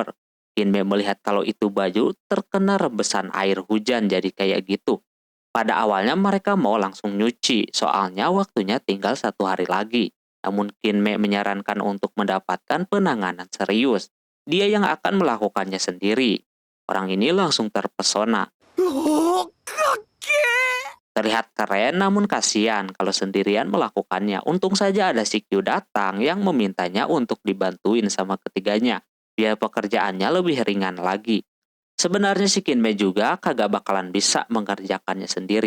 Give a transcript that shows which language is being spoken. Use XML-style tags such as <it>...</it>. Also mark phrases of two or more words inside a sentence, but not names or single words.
<id>Kinme melihat kalau itu baju terkena rembesan air hujan jadi kayak gitu. Pada awalnya mereka mau langsung nyuci, soalnya waktunya tinggal 1 hari lagi. Namun Kinme menyarankan untuk mendapatkan penanganan serius. Dia yang akan melakukannya sendiri. Orang ini langsung terpesona.</id> <ja>おーかっけ</ja> <id>Terlihat keren namun kasihan kalau sendirian melakukannya. Untung saja ada si Kyu datang yang memintanya untuk dibantuin sama ketiganya. Biar pekerjaannya lebih ringan lagi. Sebenarnya si Kinme juga kagak bakalan bisa mengerjakannya sendiri.</id>